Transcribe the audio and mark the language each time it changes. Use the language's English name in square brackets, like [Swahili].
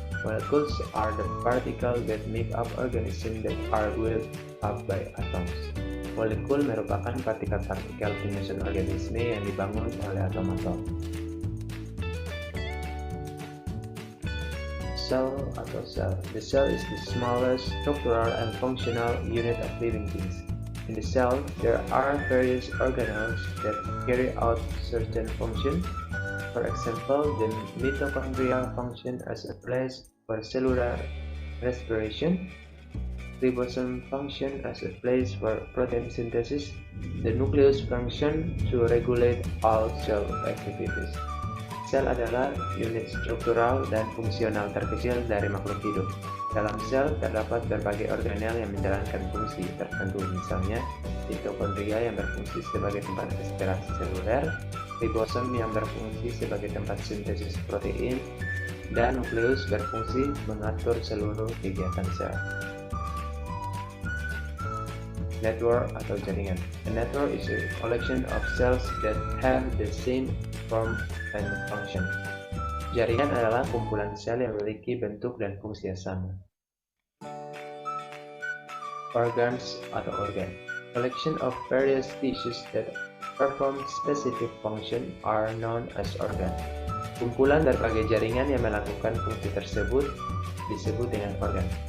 [English] Molecules are the particles that make up organisms that are built up by atoms. [Indonesian] Molekul merupakan partikel-partikel penyusun organisme yang dibangun oleh atom-atom. Cell atau cell. [English] The cell is the smallest structural and functional unit of living things. In the cell, there are various organelles that carry out certain functions. For example, the mitochondria function as a place for cellular respiration, ribosome function as a place for protein synthesis, the nucleus function to regulate all cell activities. [Indonesian] Sel adalah unit struktural dan fungsional terkecil dari makhluk hidup. Dalam sel terdapat berbagai organel yang menjalankan fungsi tertentu, misalnya mitokondria yang berfungsi sebagai tempat respirasi seluler, ribosom yang berfungsi sebagai tempat sintesis protein, dan nukleus berfungsi mengatur seluruh kegiatan sel. Network atau jaringan. [English] A network is a collection of cells that have the same form and function. [Indonesian] Jaringan adalah kumpulan sel yang memiliki bentuk dan fungsi yang sama. [English] Organs [Indonesian] atau organ. [English] Collection of various tissues that perform specific function are known as organ. [Indonesian] Kumpulan berbagai jaringan yang melakukan fungsi tersebut disebut dengan organ.